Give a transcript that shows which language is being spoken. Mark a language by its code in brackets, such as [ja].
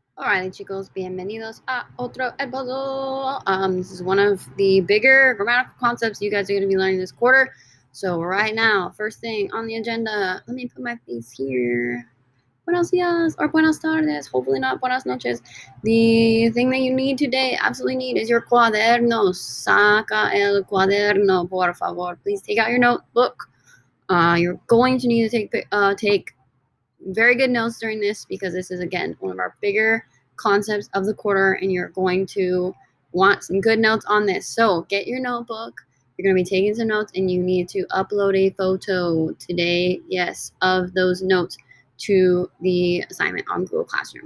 [es] Alrighty, chicos, bienvenidos a otro episodio. [en] This is one of the bigger grammatical concepts you guys are going to be learning this quarter. So right now, first thing on the agenda, let me put my face here. [es] Buenos dias [en] or [es] buenas tardes, [en] hopefully not [es] buenas noches. [en] The thing that you need today, absolutely need, is your cuaderno. [es] Saca el cuaderno, por favor. [en] Please take out your notebook. You're going to need to take very good notes during this because this is, again, one of our bigger concepts of the quarter, and you're going to want some good notes on this. So get your notebook. You're going to be taking some notes, and you need to upload a photo today, yes, of those notes to the assignment on Google Classroom.